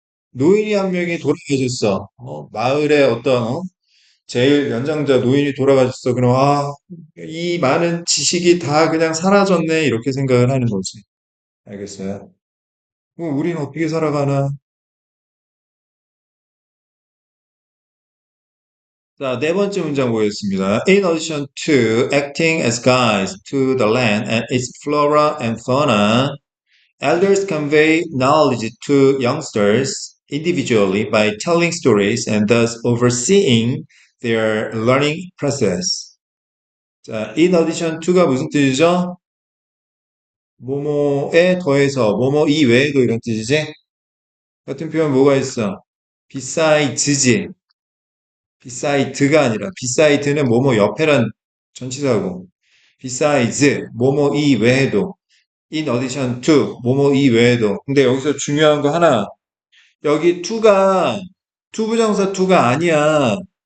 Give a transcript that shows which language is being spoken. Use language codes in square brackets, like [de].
[ko] 노인이 한 명이 돌아가셨어. 마을의 어떤 제일 연장자 노인이 돌아가셨어. 그럼 이 많은 지식이 다 그냥 사라졌네. 이렇게 생각을 하는 거지. 알겠어요? 그럼 우리는 어떻게 살아가나? 자, 네 번째 문장 보겠습니다. [en] In addition to acting as guides to the land and its flora and fauna, elders convey knowledge to youngsters individually by telling stories and thus overseeing their learning process. [ko] 자, in addition to가 무슨 뜻이죠? 뭐뭐에 더해서 뭐뭐 이외에도 이런 뜻이지? 같은 표현 뭐가 있어? besides, beside가 아니라 beside는 뭐뭐 옆에란 전치사고 besides 뭐뭐 이외에도 in addition to 뭐뭐 이외에도 근데 여기서 중요한 거 하나 여기 to가 투부정사 to가 아니야.